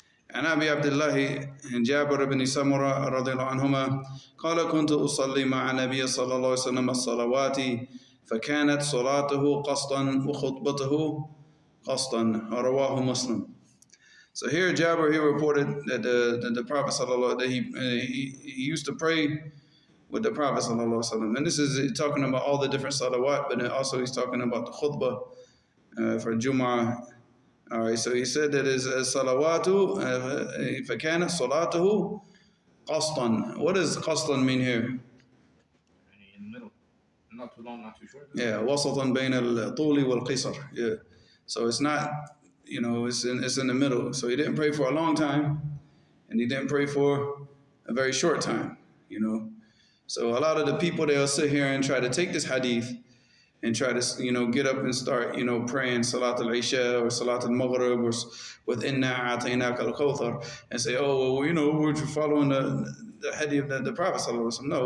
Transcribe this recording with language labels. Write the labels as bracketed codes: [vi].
[ar] And Abi Abdullah Jabir ibn Samurah radiyallahu anhuma قال كنت أصلي مع النبي صلى الله عليه وسلم الصلوات فكانت صلاته قصدا وخطبته قصدا رواه مسلم. [en] So here Jabir, he reported that the Prophet sallallahu that he used to pray with the Prophet sallallahu alaihi wasallam, and this is talking about all the different salawat, but also he's talking about the khutbah for Jum'ah. All right, so he said that his salawatu [ar] فَكَانَتْ صَلَاتُهُ قَصْطًا. [en] What does qastan mean here? In the middle, not too long, not too short. [ar] Yeah, وسطا بين الطول والقصر. [en] Yeah, so it's not, it's in the middle. So he didn't pray for a long time, and he didn't pray for a very short time. So a lot of the people, they'll sit here and try to take this hadith and try to, get up and start, praying Salat al-Isha or Salat al-Maghrib or with Inna A'tainaka al-Kawthar and say, oh, well, we're following the hadith of the Prophet sallallahu alaihi wasallam.